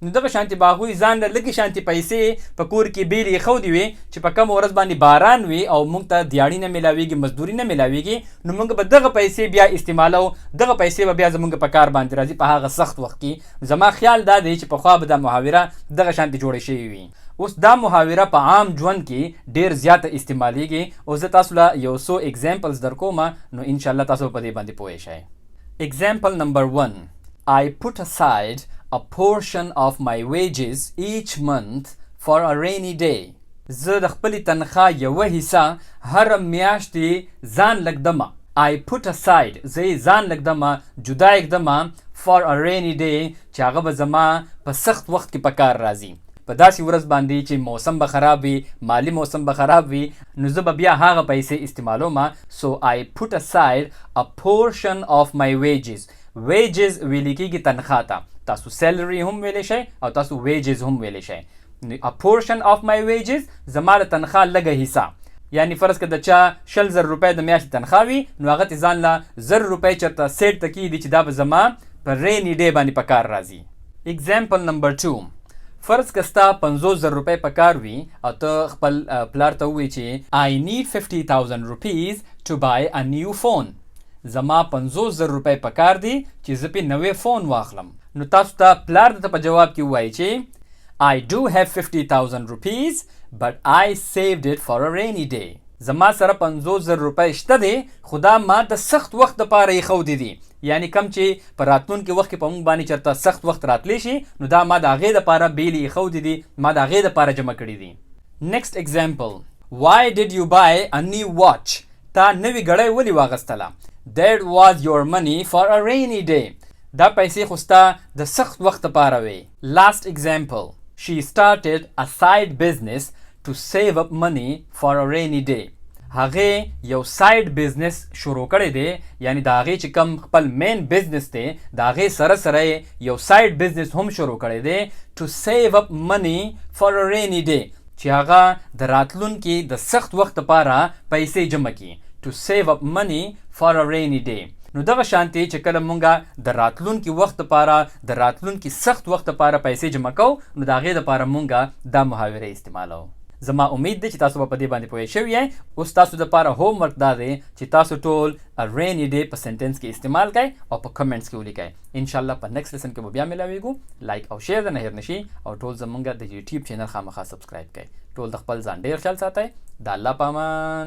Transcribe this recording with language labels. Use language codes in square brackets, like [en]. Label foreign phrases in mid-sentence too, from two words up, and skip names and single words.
[ps] نو دغه شانتې به هغوی ځان له لږې شانتې پیسې په کور کې بیلې ایښودې وي چې په کومه ورځ باندې باران وي او موږ ته دیاړي نه میلاوېږي، مزدوري نه میلاوېږي، نو موږ به دغه پیسې بیا استعمالو، دغه پیسې به بیا زموږ په کار باندې راځي په هغه سخت وخت کې. زما خیال دا دی چې پخوا به دا محاوره دغه شانتې جوړې شوې وي. اوس دا محاوره په عام ژوند کې ډېر زیاته استعمالیږي او زه تاسو له یو څو اگزامپلز در کوم، نو انشاءالله تاسو په دې باندې پوه شئ. [en] Example number 1. I put aside a portion of my wages each month for a rainy day. [ps] زه د خپلې تنخواه یوه حصه هره میاشتې ځان لږدمه. [en] I put aside، [ps] زه یې ځان لږدمه، جدا یږدمه [en] for a rainy day [ps] چې هغه به زما په سخت وخت کې په کار راځي. په داسې ورځ باندې چې موسم به خراب وي، مالی موسم به خراب وي، نو زه به بیا هغه پیسې استعمالوم. [en] So I put aside a portion of my wages. [ps] wages ویل کېږي تنخواه ته، تاسو سیلري هم ویلی شئ او تاسو wages هم ویلی شئ. [en] a portion of my wages [ps] زما له تنخواه لږه حصه، یعنی فرض که د چا 100,000 روپۍ د میاشتې تنخواه وي، نو هغه ته ځان له 1,000 روپۍ چېرته سیټ ته کېږدي چې دا به زما په [en] rainy day [ps] باندې په کار راځي. [en] Example number 2. [ps] فرض که ستا 50,000 روپۍ په کار وي او ته خپل پلار ته ووایي چې [en] I need 50,000 rupees to buy a new phone. [ps] زما 50,000 روپۍ په کار دي چې زه پې نوی فون واخلم. نو تاسو ته پلار درته په جواب کې ووایي چې [en] I do have 50,000 rupees but I saved it for a rainy day. [ps] زما سره 50,000 روپۍ شته دی، خو دا ما د سخت وخت دپاره ایښودې دي، یعنی کم چې په راتلونکي وخت کې په موږ باندې چېرته سخت وخت راتلی شي، نو دا ما د هغې دپاره بیلې ایښودې دي، ما د هغې دپاره جمع کړي دي. [en] Next example. Why did you buy a new watch? [ps] تا نوې ګړۍ ولې واغستله؟ [en] That was your money for a rainy day. [ps] دا پیسې خو ستا د سخت وخت دپاره وې. [en] Last example. She started a side business to save up money for a rainy day. [ps] هغې یو [en] side business [ps] شروع کړی دی، یعنی د هغې چې کوم خپل [en] main business [ps] دی د هغې سره سره یو [en] side business [ps] هم شروع کړی دی [en] to save up money for a rainy day، [ps] چې هغه د راتلونکي د سخت وخت لپاره پیسې جمع کړي. [en] to save up money for a rainy day. [ps] نو دغه شانتې چې کله مونږه د راتلونکي وخت لپاره، د راتلونکي سخت وخت لپاره پیسې جمع کوو، نو د هغې دپاره مونږه دا محاورې استعمالوو. زما امید دی چې تاسو به په دې باندې پوه شوي یئ. اوس تاسو دپاره هوم ورک دا دی چې تاسو ټول [en] a rainy day [ps] په سنټنس کې استعمال کړئ او په کمنټس کې ولیکئ. انشاءالله په [en] next lesson [ps] کې به بیا میلاویږو. لایک او شیر د نه هېر نشي او ټول زمونږ د [en] YouTube channel [ps] خامخا سبسکرایب کړئ. ټول د خپل ځان ډېر خیال ساتئ. د الله په امان.